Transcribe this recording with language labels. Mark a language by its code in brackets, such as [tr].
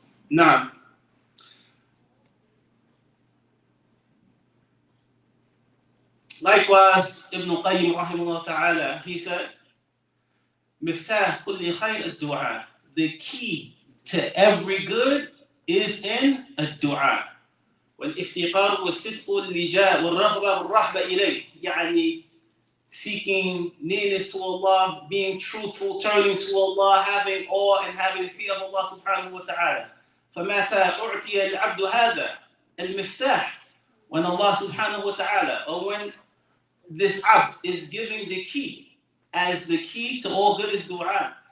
[en] Now, likewise, Ibn Qayyim rahimahullah ta'ala, he said, [ar] Miftah kulli khayr ad-du'a. [en] The key to every good is in ad-du'a. [ar] والافتقار والصدق واللجاء والرغبة والرهبة إليه. [en] يعني seeking nearness to Allah, being truthful, turning to Allah, having awe and having fear of Allah subhanahu wa ta'ala. [ar] فمتى أعطي العبد هذا المفتاح, [en] when Allah subhanahu wa ta'ala, or when this abd is giving the key, as the key to all good is dua.